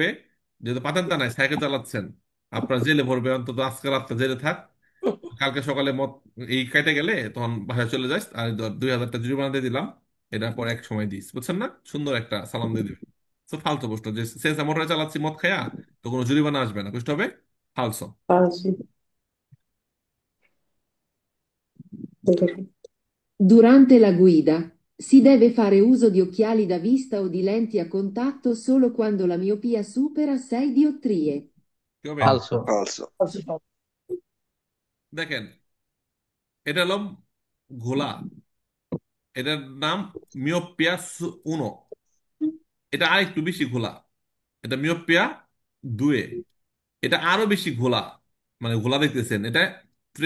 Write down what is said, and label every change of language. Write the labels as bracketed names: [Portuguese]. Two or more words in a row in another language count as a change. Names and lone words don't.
[Bangla] যেহেতু পাতেন্তা নাই, সাইকেল চালাচ্ছেন, আপনার জেলে ভরবে, অন্তত আজকে রাতটা জেলে থাক, কালকে সকালে মত এই কেটে গেলে তখন বাসায় চলে যাস, আর 2,000 টাকা জরিমানা দিয়ে দিলাম, এটা পরে এক সময় দিস, বুঝছেন না? সুন্দর একটা সালাম দিয়ে দিবে। তো ফালতু প্রশ্ন যে [Italian] senza motore [Bangla] চালাচ্ছি মদ খায়া, তো কোনো জরিমানা আসবে না, বুঝতে হবে? ফালসো। ফালসো। [Italian] Durante la guida si deve fare uso di occhiali da vista o di lenti a contatto solo quando la miopia supera 6 diottrie. [Bangla] কি হবে? ফালসো। falso, ফালসো। দেখেন, এটা হলো ঘোলা, এটার নাম [Italian] miopia uno. [Bangla] এটা আরেকটু বেশি ঘোলা, এটা [Italian] miopia due, [Bangla] এটা আরো বেশি ঘোলা, মানে ঘোলা দেখতেছেন এটা ট্রে।